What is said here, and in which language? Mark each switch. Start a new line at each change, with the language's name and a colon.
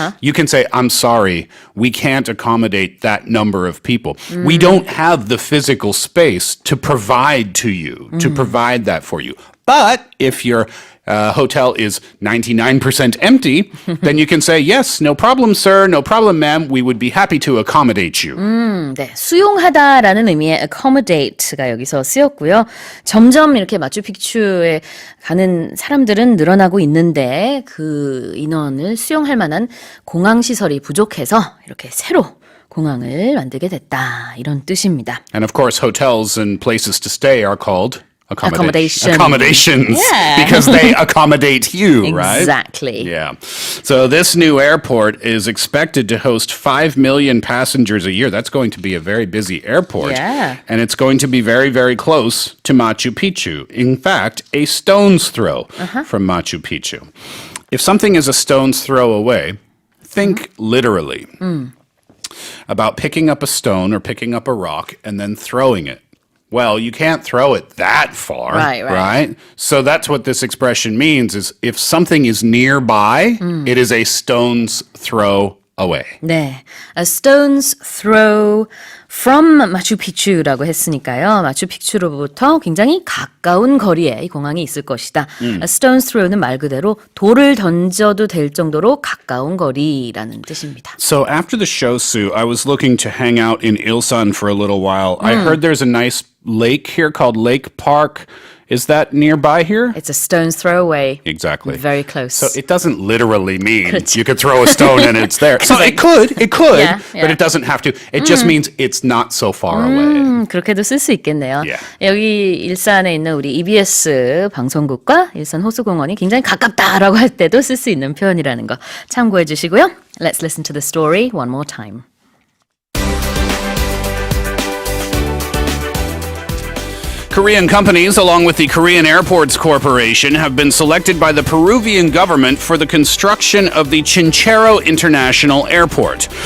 English: You can say, I'm sorry, we can't accommodate that number of people. We don't have the physical space to provide to you, to provide that for you. But if your hotel is 99% empty, then you can say, yes, no problem, sir, no problem, ma'am. We would be happy to accommodate you.
Korean: 네, 수용하다라는 의미의 accommodate가 여기서 쓰였고요. 점점 이렇게 마추픽추에 가는 사람들은 늘어나고 있는데 그 인원을 수용할 만한 공항 시설이 부족해서 이렇게 새로 공항을 만들게 됐다. 이런 뜻입니다.
English: And of course, hotels and places to stay are called Accommodations. Yeah. Because they accommodate you, right? Exactly. Yeah. So this new airport is expected to host 5 million passengers a year. That's going to be a very busy airport. Yeah. And it's going to be very, very close to Machu Picchu. In fact, a stone's throw from Machu Picchu. If something is a stone's throw away, think literally about picking up a stone or picking up a rock and then throwing it. Well, you can't throw it that far, right? So that's what this expression means is if something is nearby, it is a stone's throw away.
Korean: 네,
English: a stone's throw from Machu Picchu라고
Korean: 했으니까요. 마추픽추로부터 굉장히 가까운 거리에 이 공항이 있을 것이다.
English: A stone's throw
Korean: 는 말 그대로 돌을 던져도 될 정도로 가까운 거리라는 뜻입니다.
English: So after the show, Sue, I was looking to hang out in Ilsan for a little while. I heard there's a nice lake here called Lake Park. Is that nearby here? It's a stone's throw away. Exactly. Very close. So it doesn't literally mean
Korean: 그렇죠.
English: you could throw a stone and it's there. So it could, Yeah. but it doesn't have to. It just means it's not so far away.
Korean: 그렇게도 쓸 수 있겠네요.
English: Yeah.
Korean: 여기 일산에 있는 우리 EBS 방송국과 일산 호수공원이 굉장히 가깝다라고 할 때도 쓸 수 있는 표현이라는 거 참고해 주시고요.
English: Let's listen to the story one more time. Korean companies, along with the Korean Airports Corporation, have been selected by the Peruvian government for the construction of the Chinchero International Airport.